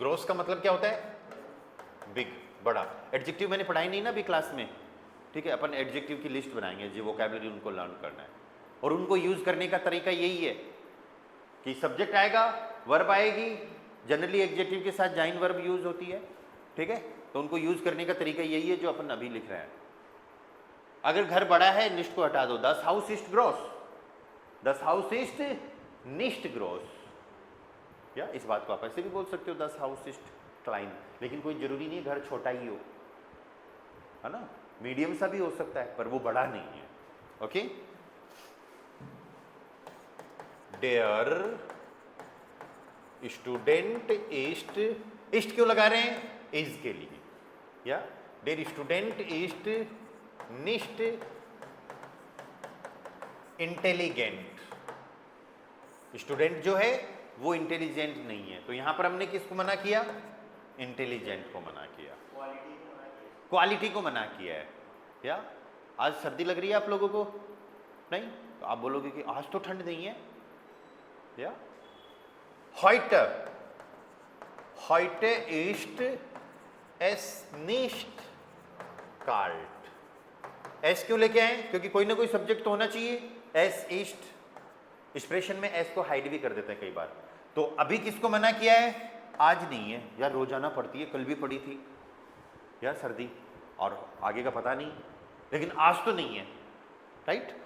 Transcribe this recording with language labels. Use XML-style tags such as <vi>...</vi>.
<hi>Gross का मतलब क्या होता है? बिग, बड़ा। एडजेक्टिव मैंने पढ़ाई नहीं ना अभी क्लास में, ठीक है। अपन एडजेक्टिव की लिस्ट बनाएंगे, जो वोकैबुलरी उनको लर्न करना है, और उनको यूज करने का तरीका यही है कि सब्जेक्ट आएगा, वर्ब आएगी, जनरली एडजेक्टिव के साथ जाइन वर्ब यूज होती है, ठीक है। तो उनको यूज करने का तरीका यही है जो अपन अभी लिख रहे हैं। अगर घर बड़ा है, निष्ठ को हटा दो,</hi> <de>das Haus ist groß, das Haus ist nicht groß।</de> <hi>या इस बात को आप ऐसे भी बोल सकते हो,</hi> <de>das Haus ist klein,</de> <hi>लेकिन कोई जरूरी नहीं घर छोटा ही हो, है ना, मीडियम सा भी हो सकता है, पर वो बड़ा नहीं है, okay.</hi> <de>Der Student ist, ist</de> <hi>क्यों लगा रहे हैं?</hi> <de>is</de> <hi>के लिए, या</hi> <de>der Student ist nicht intelligent।</de> <hi>Student जो है वो इंटेलिजेंट नहीं है, तो यहां पर हमने किसको मना किया? इंटेलिजेंट को मना किया, क्वालिटी को मना किया है। या आज सर्दी लग रही है आप लोगों को? नहीं, तो आप बोलोगे कि आज तो ठंड नहीं है। या</hi> <de>heute, heute ist es nicht kalt।</de> <hi>S क्यों लेके आए? क्योंकि कोई ना कोई सब्जेक्ट तो होना चाहिए। एस ईस्ट, एक्सप्रेशन में एस को हाइड भी कर देते हैं कई बार। तो अभी किसको मना किया है? आज नहीं है यार, रोजाना पड़ती है, कल भी पड़ी थी यार सर्दी, और आगे का पता नहीं, लेकिन आज तो नहीं है, राइट।</hi>